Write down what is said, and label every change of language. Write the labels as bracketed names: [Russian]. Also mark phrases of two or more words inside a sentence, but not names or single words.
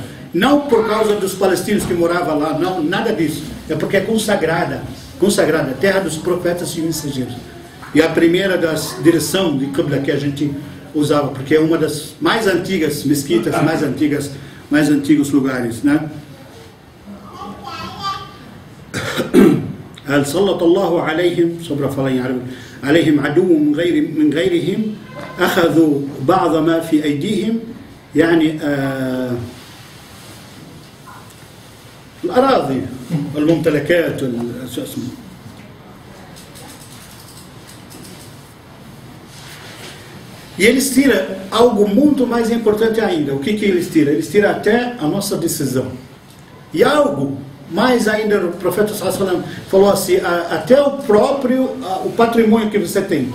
[Portuguese] Não por causa dos palestinos que moravam lá, não, nada disso. É porque é consagrada, a terra dos profetas e mensageiros. E a primeira das direção de Qibla que a gente usava, porque é uma das mais antigas mesquitas, mais antigos lugares, né? [Arabic] سلط الله عليهم [Portuguese] sobre a falar em árabe [Arabic] عليهم عدو من غيرهم أخذوا بعض ما في أيديهم يعني الأراضي والممتلكات [Portuguese] e eles tiram algo muito mais importante ainda. O que eles tiram? Eles tiram até a nossa decisão. E algo mais ainda o profeta falou assim, até o próprio o patrimônio que você tem.